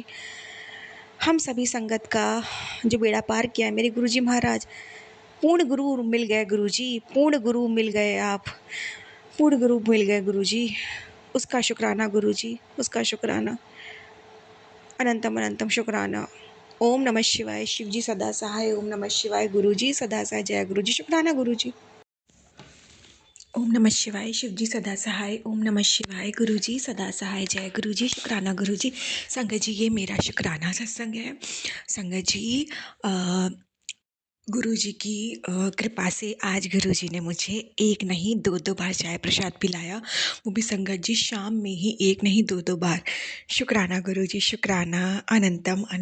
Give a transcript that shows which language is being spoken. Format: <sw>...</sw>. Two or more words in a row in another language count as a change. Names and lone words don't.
<hi>हम सभी संगत का जो बेड़ा पार किया है मेरे गुरुजी महाराज, पूर्ण गुरु मिल गए गुरुजी, पूर्ण गुरु मिल गए आप, पूर्ण गुरु मिल गए गुरुजी, उसका शुक्राना गुरुजी, उसका शुक्राना। अनंतम अनंतम शुक्राना। ओम नमः शिवाय, शिव जी सदा सहाय। ओम नमः शिवाय, गुरु जी सदा सहाय। जय गुरु जी, शुक्राना गुरु जी। ओम नमः शिवाय, शिव जी सदा सहाय। ओम नमः शिवाय, गुरु जी सदा सहाय। जय गुरु जी, शुक्राना गुरु जी। संगत जी, ये मेरा शुक्राना सत्संग है। संगत जी, गुरु जी की कृपा से आज गुरु जी ने मुझे एक नहीं दो बार चाय प्रसाद पिलाया, वो भी संगत जी शाम में ही, एक नहीं दो बार। शुक्राना गुरु जी, शुक्राना।</hi>